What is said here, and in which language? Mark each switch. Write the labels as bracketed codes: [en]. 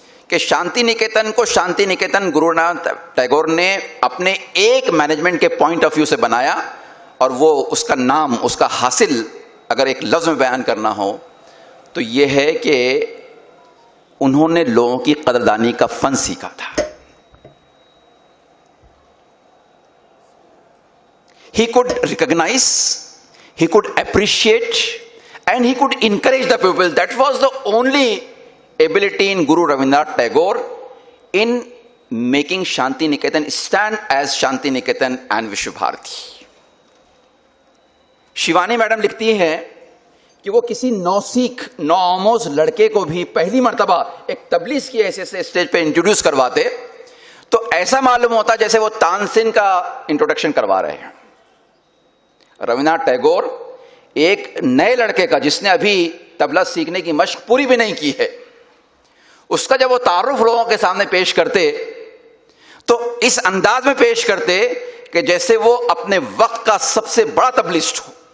[ur] کہ شانتی نکیتن کو شانتی نکیتن گرو رابندرناتھ ٹیگور نے اپنے ایک مینجمنٹ کے پوائنٹ آف ویو سے بنایا، اور وہ اس کا نام، اس کا حاصل اگر ایک لفظ میں بیان کرنا ہو تو یہ ہے کہ انہوں نے لوگوں کی قدردانی کا فن سیکھا تھا۔ [en] He could recognize, he could appreciate, and he could encourage the people. That was the only ability in Guru Rabindranath Tagore in making Shanti Niketan stand as Shanti Niketan and Vishwa Bharati. [ur] Shivani madam لکھتی ہیں کہ وہ کسی نوسیکھ نوآموز لڑکے کو بھی پہلی مرتبہ ایک تبلیغ کی حیثیت سے اسٹیج پہ انٹروڈیوس کرواتے تو ایسا معلوم ہوتا جیسے وہ تانسین کا انٹروڈکشن کروا رہے ہیں۔ رابندرناتھ ٹیگور ایک نئے لڑکے کا، جس نے ابھی طبلہ سیکھنے کی مشق پوری بھی نہیں کی ہے، اس کا جب وہ تعارف لوگوں کے سامنے پیش کرتے تو اس انداز میں پیش کرتے کہ جیسے وہ اپنے وقت کا سب سے بڑا تبلیغسٹ ہو،